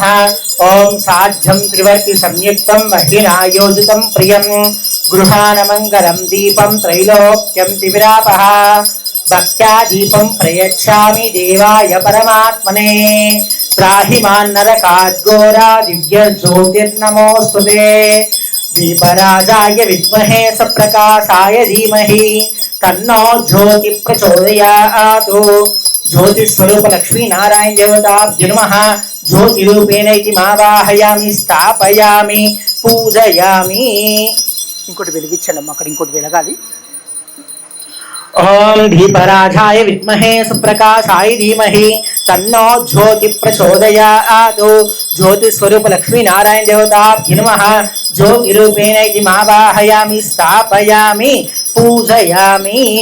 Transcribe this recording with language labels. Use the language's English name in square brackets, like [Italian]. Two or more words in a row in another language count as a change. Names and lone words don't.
[Sanskrit] ओम साध्यं त्रिवर्ति संयुक्तं महिनायोजितं प्रियं गृहाणमङ्गलं दीपं त्रैलोक्यं तिविरापः भक्त्या दीपं प्रयच्छामि देवाय परमात्मने त्राहि मान्नरकाद्घोरा दिव्य ज्योतिर्नमोस्तुते दीपराजाय विद्महे सप्रकाशाय धीमहि तन्नो ज्योति प्रचोदयात्। ज्योतिस्वरूप लक्ष्मी नारायण देवताभ्यो नमः। ज्योतिरूपेण इति मावाहयामि स्थापयामि पूजयामि। [Telugu] ఇంకోటి వెలిగించండి అక్కడ ఇంకోటి వెలగాలి। [Sanskrit] ओम दीपराजाय विद्महे सुप्रकाशाय धीमहि तन्नो ज्योति प्रचोदयात्। ज्योतिस्वरूप लक्ष्मी नारायण देवताभ्यो नमः। ज्योतिरूपेण इति मावाहयामि स्थापयामि पूजयामि।